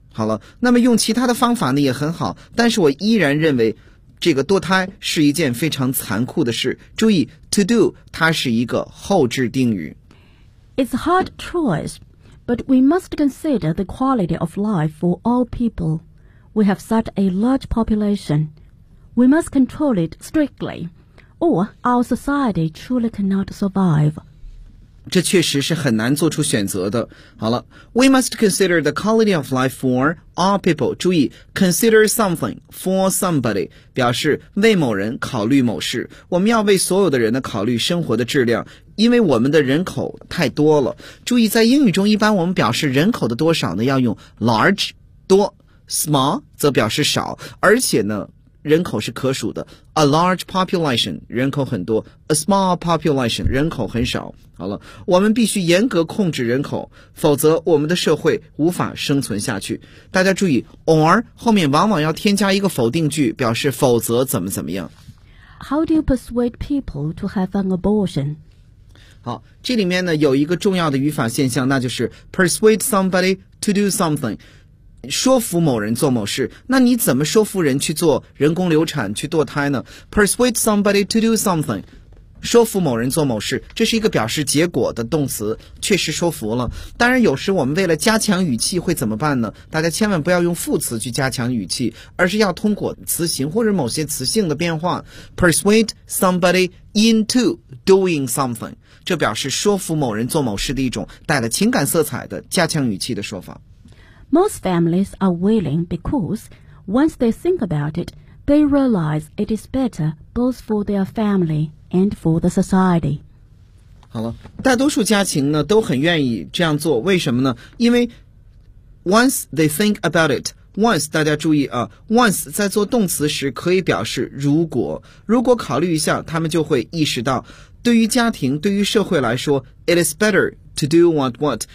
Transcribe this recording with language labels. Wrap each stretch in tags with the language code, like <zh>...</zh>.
<zh>好了，那么用其他的方法呢也很好，但是我依然认为这个堕胎是一件非常残酷的事。注意 to do 它是一个后置定语。</zh> <en>It's a hard choice.But we must consider the quality of life for all people. we have such a large population. We must control it strictly, or our society truly cannot survive.</en> <zh>这确实是很难做出选择的。好了</zh> <en>we must consider the quality of life for all people.</en> <zh>注意</zh> <en>consider something for somebody,</en> <zh>表示为某人考虑某事。我们要为所有的人的考虑生活的质量。因为我们的人口太多了。注意在英语中一般我们表示人口的多少呢要用 large, 多 small, 则表示少。而且呢人口是可数的。</zh> <en>A large population,</en> <zh>人口很多。 A small population, 人口很少。好了我们必须严格控制人口否则我们的社会无法生存下去。大家注意 or 后面往往要添加一个否定句表示否则怎么怎么样。</zh> <en>How do you persuade people to have an abortion?</en> <zh>好这里面呢有一个重要的语法现象那就是</zh> <en>persuade somebody to do something,</en> <zh>说服某人做某事那你怎么说服人去做人工流产去堕胎呢 persuade somebody to do something, 说服某人做某事这是一个表示结果的动词确实说服了当然有时我们为了加强语气会怎么办呢大家千万不要用副词去加强语气而是要通过词形或者某些词性的变化</zh> <en>persuade somebody into doing something,</en> <zh>这表示说服某人做某事的一种带了情感色彩的加强语气的说法。</zh> <en>Most families are willing because once they think about it, they realize it is better both for their family and for the society.</en> <zh>好了，大多数家庭呢都很愿意这样做，为什么呢？因为</zh> <en>once they think about it,</en> <zh>Once, 大家注意啊 ,once 在做动词时可以表示如果。如果考虑一下他们就会意识到对于家庭对于社会来说 ,</zh> <en>it is better to do what.</en>